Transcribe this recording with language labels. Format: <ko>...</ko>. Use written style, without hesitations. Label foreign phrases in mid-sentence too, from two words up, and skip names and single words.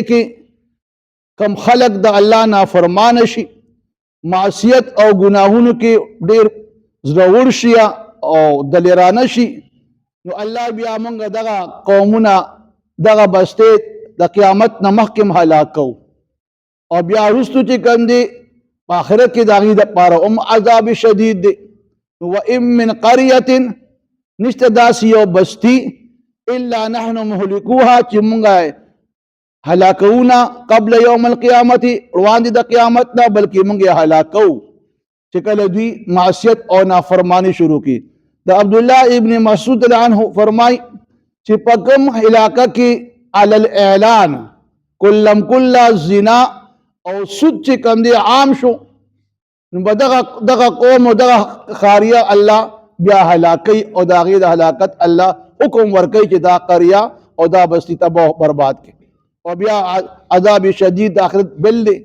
<ps>کې کم خلق د الله نافرمانه شي، معصیت او گناهونو کې ډېر زړور شي او دلیرانه شي، نو الله بیا موږ دغه قومونه دغه بسته د قیامت نه مخکې هلاک کوو، او بیا وروستو چې کوم دی په آخرت کې د هغې دپاره هم عذاب شدید دی.</ps> <ar>وَإِن مِّن قَرْيَةٍ</ar> <ps>نشته داسې یو بستی</ps> <ar>الا نحن مهلكوها</ar> <ps>چې مونږ هلاکونا</ps> <ar>قبل یوم القیامت،</ar> <ps>وړاندې د قیامت نه، بلکې مونږ یې هلاکو چې کله دوی معصیت او نافرمانی شروع کی. د عبدالله ابن مسعود</ps> <ar>رضی الله عنه</ar> <ps>فرمای چې په کوم علاقه کې</ps> <ar>علی الاعلان</ar> <ps>کلم کل زنا او سود چې کوم دی عام شو، نو به دغه قوم او دغه خاریه الله بیا هلاکی، او د هغې د هلاکت الله حکم ورکوي چې دا قریه او دا بستی تباه برباد کړي، او بیا عذاب شدید د آخرت بل دی.</ps>